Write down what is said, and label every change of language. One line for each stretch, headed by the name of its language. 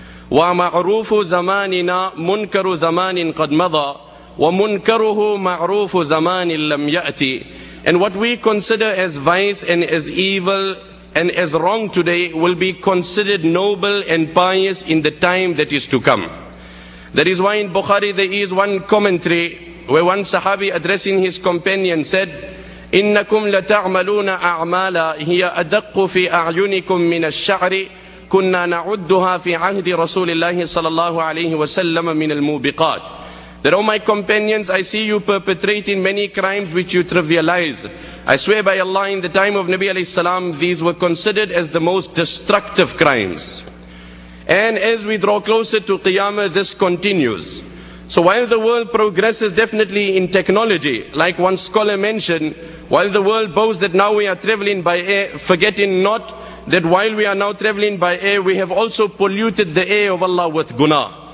Arabic: وَمَعْرُوفُ زَمَانِنَا مُنْكَرُ زَمَانٍ قَدْ مَضَى وَمُنْكَرُهُ مَعْرُوفُ زَمَانٍ لَمْ يَأْتِ.
English: And what we consider as vice and as evil and as wrong today will be considered noble and pious in the time that is to come. That is why in Bukhari there is one commentary where one Sahabi addressing his companion said,
Arabic: "إِنَّكُمْ لَتَعْمَلُونَ أَعْمَالًا هِيَ أَدَقُّ فِي أَعْيُنِكُمْ مِنَ الشَّعْرِ كُنَّا نَعُدُّهَا فِي عَهْدِ رَسُولِ اللَّهِ صَلَى اللَّهُ عَلَيْهِ وَسَلَّمَ مِنَ الْمُوبِقَاتِ."
English: That, "O my companions, I see you perpetrating many crimes which you trivialize. I swear by Allah, in the time of Nabi alayhi salam, these were considered as the most destructive crimes." And as we draw closer to Qiyamah, this continues. So while the world progresses definitely in technology, like one scholar mentioned, while the world boasts that now we are traveling by air, forgetting not that while we are now traveling by air, we have also polluted the air of Allah with guna.